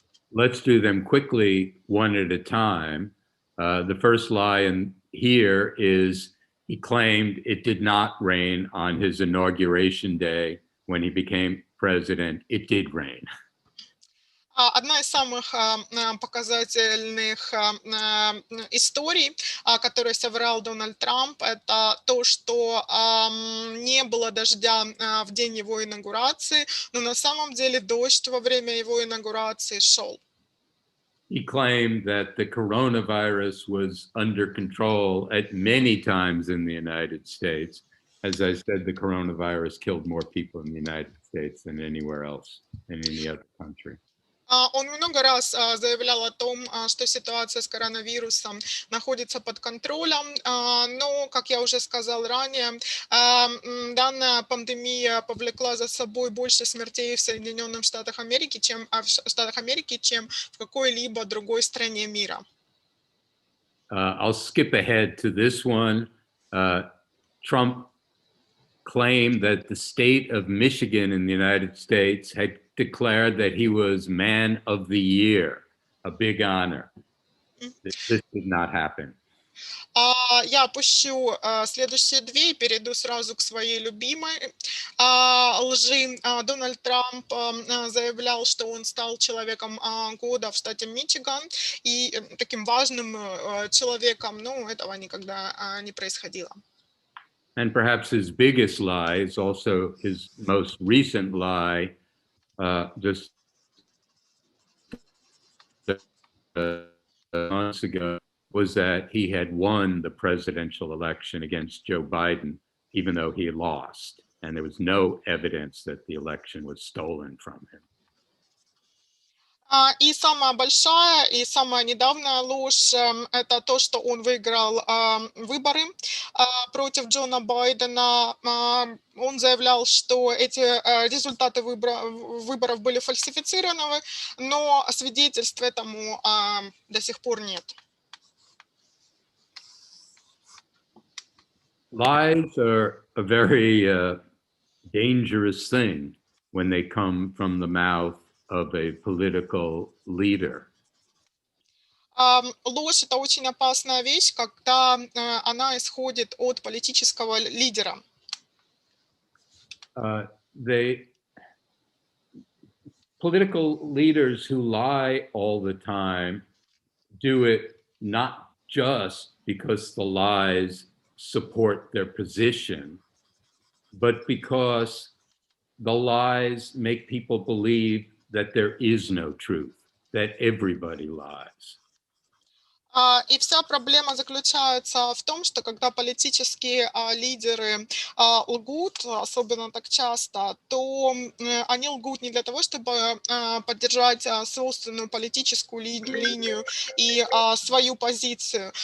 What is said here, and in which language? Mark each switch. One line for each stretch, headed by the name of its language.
English: Let's do them quickly, one at a time. The first lie in here is he claimed it did not rain on his inauguration day when he became president. It did rain.
Russian: Одна из самых показательных историй, которые соврал Дональд Трамп, это то, что не было дождя в день его инаугурации, но на самом деле дождь во время его инаугурации шел.
English: He claimed that the coronavirus was under control at many times in the United States. As I said, the coronavirus killed more people in the United States than anywhere else in any other country.
Russian: Он много раз заявлял о том, что ситуация с коронавирусом находится под контролем, но, как я уже сказал ранее, данная пандемия повлекла за собой больше смертей в Соединенных Штатах Америки, чем в какой-либо другой стране мира.
English: I'll skip ahead to this one. Trump claimed that the state of Michigan in the United States had declared that he was Man of the Year, a big honor. This did not happen.
Russian: Я опущу следующие две и перейду сразу к своей любимой лжи. Дональд Трамп заявлял, что он стал человеком года в штате Мичиган и таким важным человеком, но этого никогда не происходило.
English: And perhaps his biggest lie is also his most recent lie, just months ago, was that he had won the presidential election against Joe Biden, even though he lost. And there was no evidence that the election was stolen from him.
Russian: И самая большая и самая недавняя ложь – это то, что он выиграл выборы против Джона Байдена. Он заявлял, что эти результаты выборов были фальсифицированы, но свидетельств этому до сих пор нет.
English: Lies are a very dangerous thing when they come from the mouth of a political leader.
Russian: Ложь – это очень опасная вещь, когда она исходит от политического лидера.
English: Political leaders who lie all the time do it not just because the lies support their position, but because the lies make people believe that there is no truth, that everybody lies.
Russian: И вся проблема заключается в том, что когда политические лидеры лгут, особенно так часто, то они лгут не для того, чтобы поддержать собственную политическую линию и свою позицию.